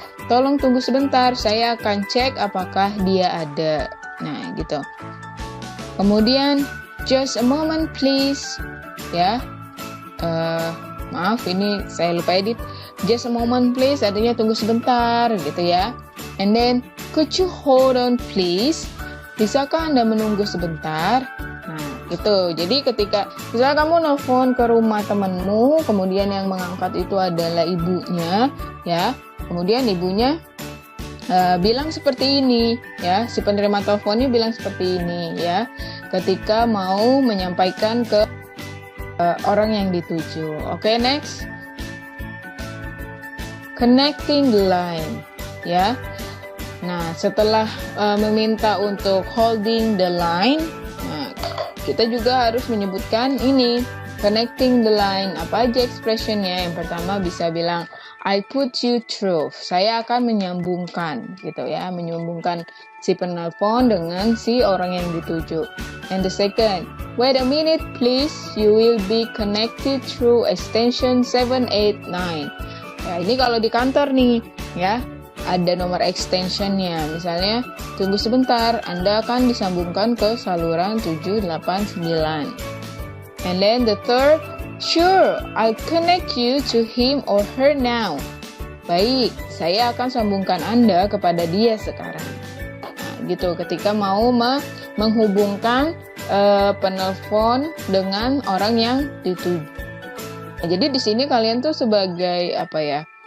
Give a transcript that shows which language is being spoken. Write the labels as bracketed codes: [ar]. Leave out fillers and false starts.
[id] Tolong tunggu sebentar, saya akan cek apakah dia ada. Nah, gitu. Kemudian, [en] just a moment please. Ya. [id] Maaf, ini saya lupa edit. [en] Just a moment please, [id] artinya tunggu sebentar, gitu ya. [en] And then, could you hold on please? [id] Bisakah Anda menunggu sebentar? Nah, gitu. Jadi ketika misalnya kamu nelfon ke rumah temanmu, kemudian yang mengangkat itu adalah ibunya, ya. Kemudian ibunya bilang seperti ini, ya. Si penerima teleponnya bilang seperti ini, ya. Ketika mau menyampaikan ke orang yang dituju. Oke, next. [en] Connecting the line, ya. [id] Nah, setelah meminta untuk [en] holding the line, [id] nah, kita juga harus menyebutkan ini, [en] connecting the line. [id] Apa aja expressionnya? Yang pertama bisa bilang, [en] I put you through. [id] Saya akan menyambungkan, gitu ya, menyambungkan si penelpon dengan si orang yang dituju. [en] And the second, wait a minute please, you will be connected through extension 789. [id] Ya, ini kalau di kantor nih, ya. Ada nomor extensionnya, misalnya tunggu sebentar, Anda akan disambungkan ke saluran 789. [en] And then the third, sure, I'll connect you to him or her now. [id] Baik, saya akan sambungkan Anda kepada dia sekarang. Nah, gitu, ketika mau menghubungkan penelpon dengan orang yang dituju. Nah, jadi di sini kalian tuh sebagai apa ya?